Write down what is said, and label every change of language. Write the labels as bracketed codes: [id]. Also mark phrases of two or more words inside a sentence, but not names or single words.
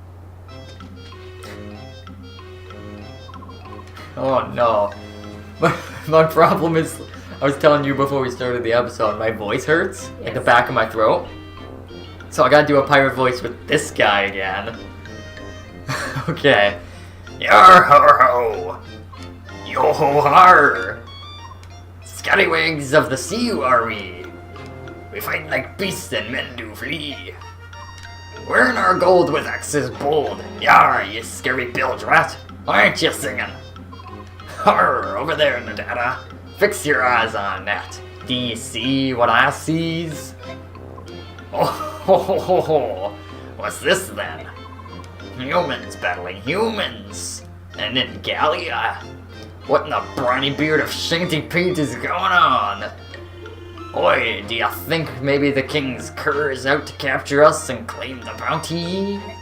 [en] Oh, no. My problem is, I was telling you before we started the episode, my voice hurts, like the back of my throat. So I gotta do a pirate voice with this guy again. Okay. Yar ho ho! Yo ho har! Scallywags of the sea are we! We fight like beasts and men do flee. We're in our gold with axes bold. Yar, you scary bilge rat! Aren't you singing? Har, over there in the data. Fix your eyes on that. Do you see what I sees? Oh ho ho ho ho! What's this then? Humans battling humans! And in Gallia? What in the briny beard of Shanty Pete is going on? Oi, do you think maybe the King's cur is out to capture us and claim the bounty?